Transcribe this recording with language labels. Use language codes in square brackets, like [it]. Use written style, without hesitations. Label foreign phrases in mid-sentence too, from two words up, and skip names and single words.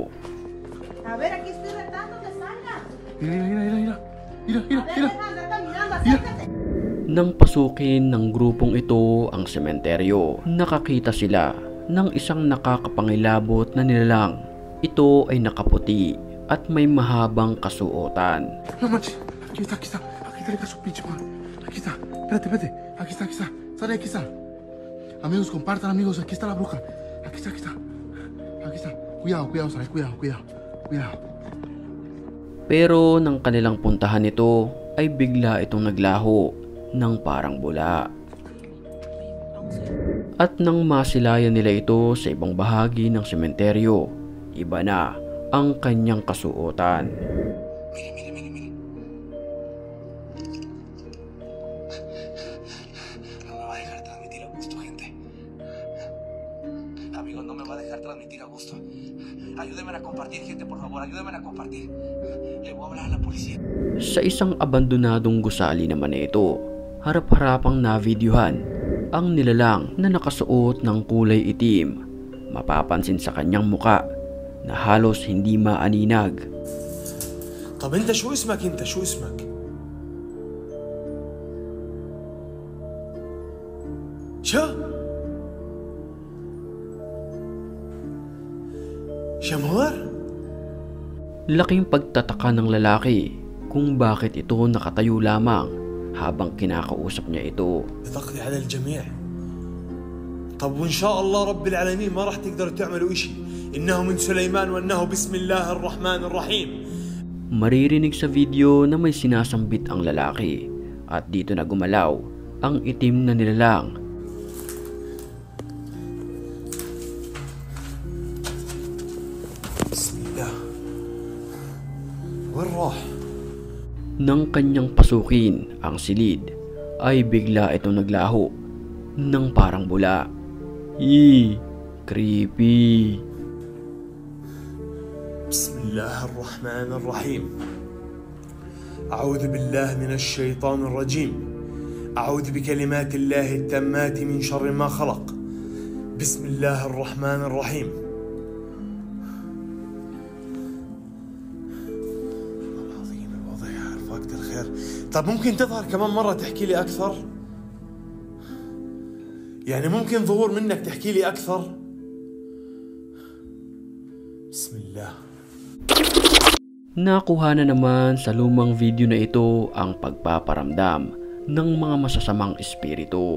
[es] A ver, aquí estoy retando que salga. Mira. [tl] Nang pasukin ng grupong ito ang sementeryo, nakakita sila ng isang nakakapangilabot na nilalang. Ito ay nakaputi at may mahabang kasuotan. [es] No manches, aquí está. Aquí trae su pinche madre. Aquí está. Espérate. Aquí está. Sale, aquí está. Amigos, compartan, amigos. Aquí está la bruja. Aquí está. Cuidado, sale. Cuidado. [tl] Pero nang kanilang puntahan ito, ay bigla itong naglaho ng parang bula. At nang masilayan nila ito sa ibang bahagi ng sementeryo, iba na ang kanyang kasuotan. [es] Mire. No me va a dejar transmitir a gusto, gente. Amigos, no me va a dejar transmitir a gusto. Ayúdenme a compartir, gente, por favor. Ayúdenme a compartir. Le voy a hablar a la policía. [tl] Sa isang abandonadong gusali naman na ito, harap-harapang navideohan ang nilalang na nakasuot ng kulay itim. Mapapansin sa kanyang muka na halos hindi maaninag. [ar] طب انت شو اسمك شو شمهور. [tl] Laking pagtataka ng lalaki kung bakit ito nakatayo lamang habang kinakausap niya ito. [ar] بتقضي على الجميع. طب وإن شاء الله رب العالمين ما راح تقدروا تعملوا إشي. إنه من سليمان وإنه بسم الله الرحمن الرحيم. [tl] Maririnig sa video na may sinasambit ang lalaki at dito na gumalaw ang itim na nilalang. [ar] بسم الله. وين راح؟ [tl] Nang kanyang pasukin ang silid ay bigla itong naglaho ng parang bula. Creepy. [ar] بسم الله الرحمن الرحيم. أعوذ بالله من الشيطان الرجيم. أعوذ بكلمات الله التامات من شر ما خلق. بسم الله الرحمن الرحيم. العظيم الوضع يعرف وقت الخير. طب ممكن تظهر كمان مرة تحكي لي أكثر؟ يعني ممكن ظهور منك تحكي لي أكثر؟ بسم الله. [tl] Nakuha na naman sa lumang video na ito ang pagpaparamdam ng mga masasamang espiritu.